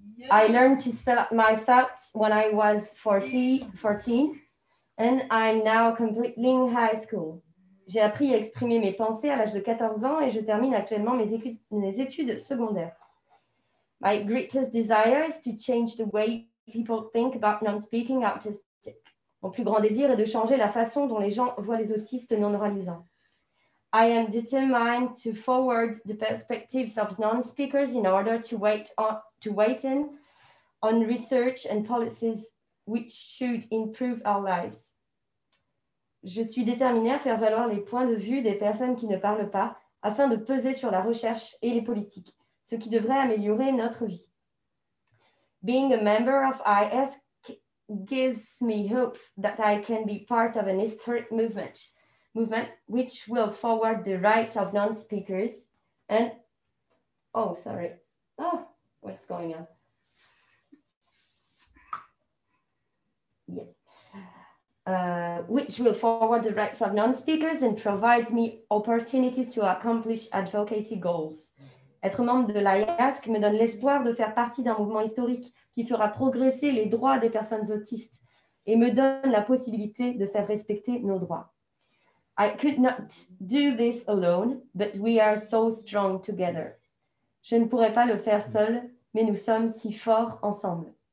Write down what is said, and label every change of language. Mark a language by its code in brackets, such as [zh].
[en] I learned to spell out my thoughts when I was 14 and I'm now completing high school. [fr] J'ai appris à exprimer mes pensées à l'âge de 14 ans et je termine actuellement mes études secondaires. [en] My greatest desire is to change the way people think about non-speaking autistic. [fr] Mon plus grand désir est de changer la façon dont les gens voient les autistes non-oralisants. [en] I am determined to forward the perspectives of non-speakers in order to weigh in on research and policies which should improve our lives. [fr] Je suis déterminée à faire valoir les points de vue des personnes qui ne parlent pas afin de peser sur la recherche et les politiques, ce qui devrait améliorer notre vie. [en] Being a member of IS gives me hope that I can be part of an historic movement which will forward the rights of non-speakers and what's going on? Which will forward the rights of non-speakers and provides me opportunities to accomplish advocacy goals. [fr] Être membre de l'IASC me donne l'espoir de faire partie d'un mouvement historique qui fera progresser les droits des personnes autistes et me donne la possibilité de faire respecter nos droits. [en] I could not do this alone, but we are so strong together. [fr] Je ne pourrais pas le faire seul, mais nous sommes si forts ensemble.